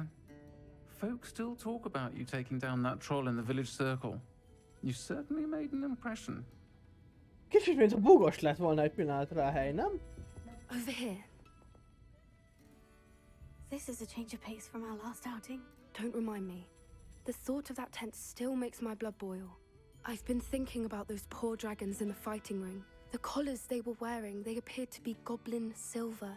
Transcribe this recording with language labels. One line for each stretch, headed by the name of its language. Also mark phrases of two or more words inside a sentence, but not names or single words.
English: Folks still talk about you taking down that troll in the village circle. You certainly made an impression.
Hungarian: Kicsit, mint a bugos lett volna egy pillanatra a hely, nem?
English: Over here. This is a change of pace from our last outing. Don't remind me. The thought of that tent still makes my blood boil. I've been thinking about those poor dragons in the fighting ring. The collars they were wearing, they appeared to be goblin silver.